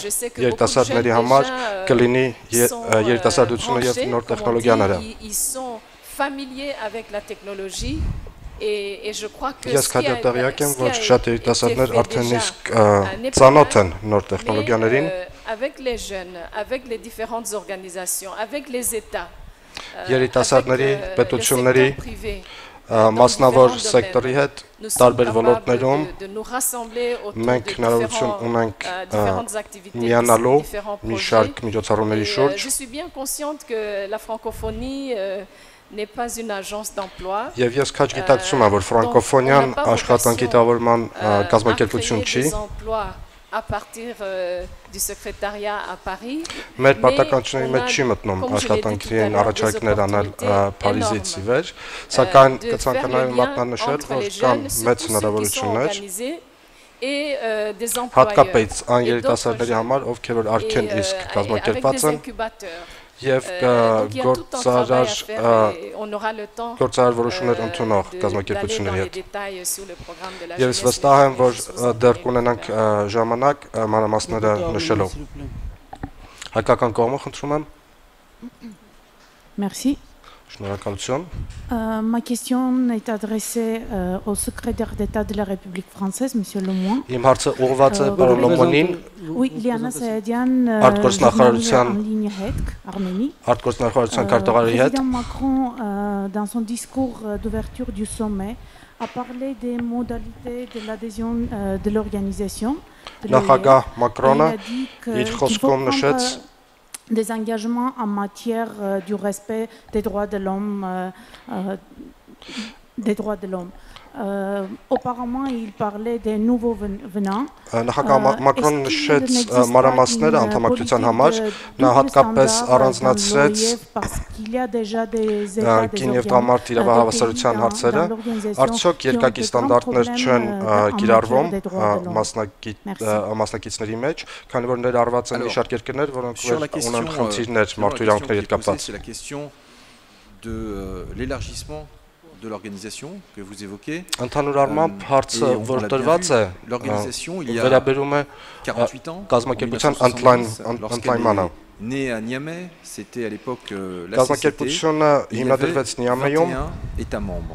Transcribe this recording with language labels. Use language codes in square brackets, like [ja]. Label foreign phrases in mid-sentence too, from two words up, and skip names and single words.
[fr] Je sais que beaucoup de jeunes déjà sont branchés, ils sont familiers avec la technologie. Et je crois que ce qui a été fait avec les jeunes, avec les différentes organisations, avec les États, avec le secteur privé, [hy] մասնավոր սեկտորի հետ տարբեր ոլորտներում մենք հնարավորություն ունենք միանալու մի շարք միջոցառումների շուրջ Եվ ես քաջ գիտակցում եմ, որ ֆրանկոֆոնիան աշխատանքի տավորման կազմակերպություն չի [fr] à partir du secrétariat à Paris. [hy] Մեր պարտականությունների մեջ չի մտնում աշխատանքային առաջարկներ անել Փարիզից ի վեր, սակայն կցանկանայինք մատնանշել, որ կան մեծ հնարավորություններ հատկապես այն երիտասարդների համար, ովքեր որ արդեն իսկ կազմակերպված են եւ գործարար որոշումներ ընդունող կազմակերպությունների հետ։ Եվ ես վստահ եմ, որ դեռ կունենանք ժամանակ մանրամասները նշելու։ Հայկական կողմը խնդրում եմ։ [fr] Merci. [hy] Շնորհակալություն։ [fr] Ma question est adressée au secrétaire d'État de la République française, Monsieur Lemoine. [hy] Իմ հարցը ուղղված է պարոն Լոմոնին։ [fr] Oui, Liana Sayedian, [hy] արտգործնախարարության [fr] en ligne Arménie. [hy] Արտգործնախարարության քարտուղարի հետ։ [fr] Président Macron, dans son discours d'ouverture du sommet, a parlé des modalités de l'adhésion de l'organisation. [hy] Նախագահ Մակրոնը իր խոսքում նշեց [fr] des engagements en matière du respect des droits de l'homme. Auparavant, il parlait des nouveaux venants. [hy] Նախագահ Մակրոնը նշեց մանրամասները անդամակցության համար, նա հատկապես առանձնացրեց կին եւ տղամարդ իրավահավասարության հարցերը, արդյոք երկակի ստանդարտներ չեն կիրառվում մասնակիցների մեջ, քանի որ ներառված են մի շարք երկրներ, որոնք ունեն խնդիրներ մարդու իրավունքների հետ կապված։ [fr] C'est la question de l'élargissement de l'organisation que vous évoquez. L'organisation, il y a 48 ans, né à Niamey, c'était à l'époque la CCT, il avait 21 États membres.